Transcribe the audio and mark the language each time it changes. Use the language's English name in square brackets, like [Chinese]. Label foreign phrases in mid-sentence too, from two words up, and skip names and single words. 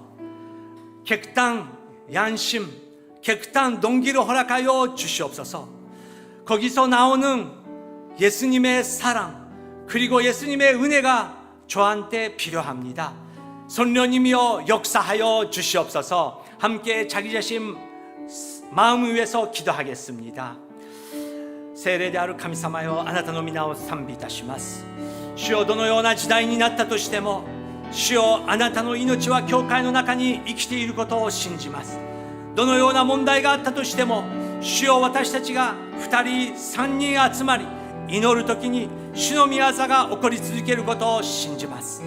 [Korean] 객당 양심, 객당 동기를 허락하여 주시옵소서. 거기서 나오는 예수님의 사랑, 그리고 예수님의 은혜가 저한테 필요합니다. 성령님이여 역사하여 주시옵소서. 함께 자기 자신 마음을 위해서 기도하겠습니다. [Japanese] 聖霊である神様よ、あなたの皆を賛美いたします。主よ、どのような時代になったとしても、主よ、あなたの命は教会の中に生きていることを信じます。どのような問題があったとしても、主よ、私たちが2人3人集まり祈るときに主の御業が起こり続けることを信じます。